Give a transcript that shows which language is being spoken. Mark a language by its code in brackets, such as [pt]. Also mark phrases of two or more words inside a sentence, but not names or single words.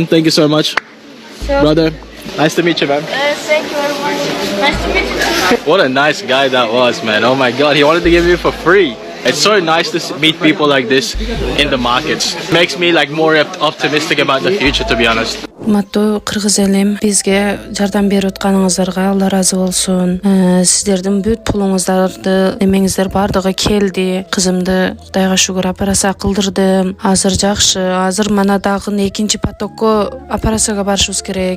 [en] Thank you so much. So, Brother, nice to meet you, man. thank you very much. Nice to meet you too. What a nice guy that was, man. Oh my God, he wanted to give me for free. It's so nice to meet people like this in the markets. Makes me like more optimistic about the future, to be honest. [ky] Урматтуу кыргыз элим, бизге жардам берип атканыңыздарга Алла разы болсун. Сиздердин бүт пулуңуздарды, эмеңиздер бардыгы келди. Кызымды Кудайга шүгүр операция кылдырдым. Азыр жакшы. Азыр мана дагы экинчи потокко операцияга барышыбыз керек.